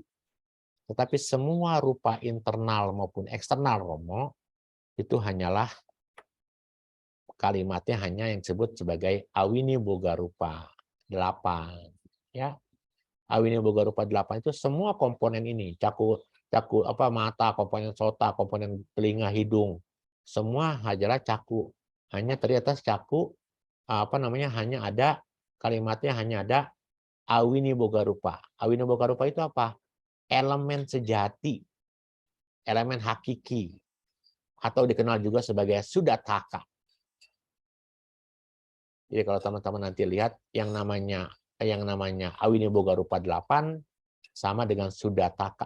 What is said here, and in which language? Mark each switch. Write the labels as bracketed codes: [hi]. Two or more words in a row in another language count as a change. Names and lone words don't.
[id] Tetapi semua rupa internal maupun eksternal Romo, itu hanyalah kalimatnya hanya yang disebut sebagai [pi] awini boga rupa [id] 8. Ya. [pi] Awini boga rupa [id] 8 itu semua komponen ini, caku mata, komponen sota, komponen telinga, hidung, semua adalah caku. Hanya ternyata caku hanya ada kalimatnya hanya ada [pi] awini boga rupa. Awini boga rupa [id] itu apa? Elemen sejati, elemen hakiki, atau dikenal juga sebagai sudataka. Jadi kalau teman-teman nanti lihat yang namanya [pi] awini boga rupa [id] 8 sama dengan sudataka.